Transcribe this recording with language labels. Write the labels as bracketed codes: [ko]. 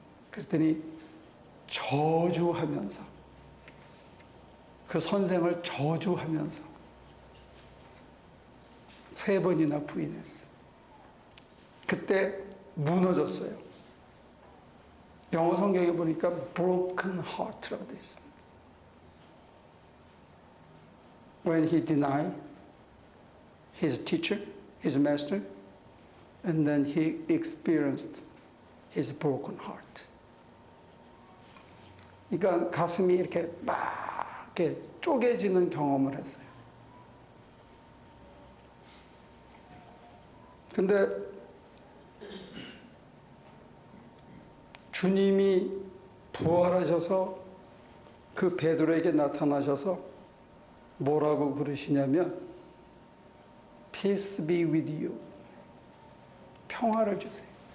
[ko] 그랬더니 저주하면서, 그 선생을 저주하면서 3번이나 부인했어요. 그때 무너졌어요. 영어 성경에 보니까 broken heart라고 되어 있습니다. [en] When he denied his teacher, his master, and then he experienced his broken heart. [ko] 그러니까 가슴이 이렇게 막 이렇게 쪼개지는 경험을 했어요. 근데 주님이 부활하셔서 그 베드로에게 나타나셔서 뭐라고 그러시냐면 [en] Peace be with you. [ko] 평화를 주세요.